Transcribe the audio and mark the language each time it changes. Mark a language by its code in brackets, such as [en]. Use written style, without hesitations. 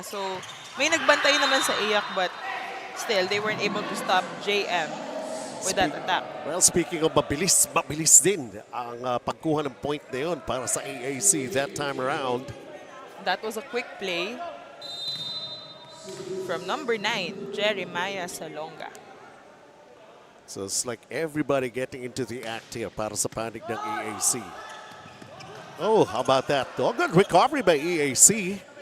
[en] So, [tl] may nagbantay naman sa EAC, [en] but still, they weren't able to stop JM with that attack. Well, speaking of [tl] mabilis, mabilis din ang pagkuha ng point na yun para sa EAC [en] that time around. That was a quick play from number 9, Jeremiah Salonga. So it's like everybody getting into the act here [tl] para sa panig ng EAC. [en] Oh, how about that? Oh, good recovery by EAC.